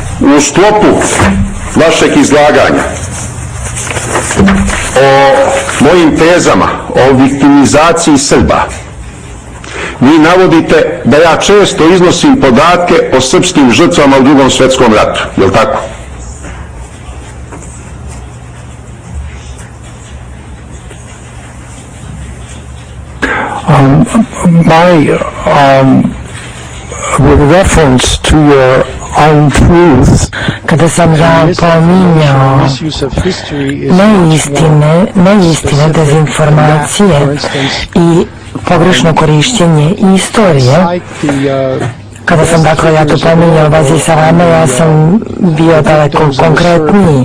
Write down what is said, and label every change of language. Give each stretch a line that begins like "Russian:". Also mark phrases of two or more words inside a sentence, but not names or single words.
Serbian: u sklopu vašeg izlaganja o mojim tezama o viktimizaciji Srba, vi navodite da ja često iznosim podatke o srpskim žrtvama u Drugom svjetskom ratu. Je li tako?
English: With reference to your untruth,
Serbian: kada sam ja pominjao neistine, dezinformacije i pogrešno korištenje istorije, kada sam dakle ja to pominjao vezi sa vama, ja sam bio daleko konkretniji.